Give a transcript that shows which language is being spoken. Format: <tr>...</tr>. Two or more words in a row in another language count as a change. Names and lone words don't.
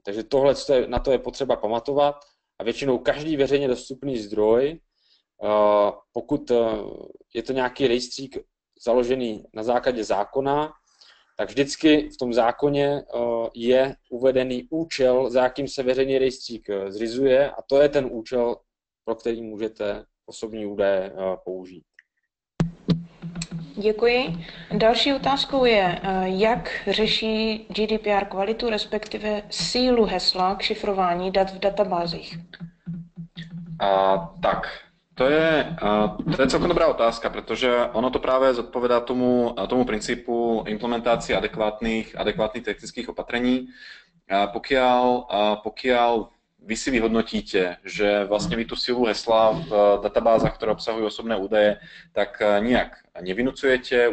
<cs>Takže na to je potřeba pamatovat a většinou každý veřejně dostupný zdroj, pokud je to nějaký rejstřík založený na základě zákona, tak vždycky v tom zákoně je uvedený účel, za jakým se veřejný rejstřík zřizuje, a to je ten účel, pro který můžete osobní údaje použít. Děkuji. Další otázkou je, jak řeší GDPR kvalitu, respektive sílu hesla k šifrování dat v databázích?</cs> <sk>To je celkom dobrá otázka, pretože ono to práve zodpovedá tomu princípu implementácie adekvátnych technických opatrení. Pokiaľ vy si vyhodnotíte, že vlastne vy tú silu hesla v databázach, ktoré obsahujú osobné údaje, tak nijak nevynucujete.</sk>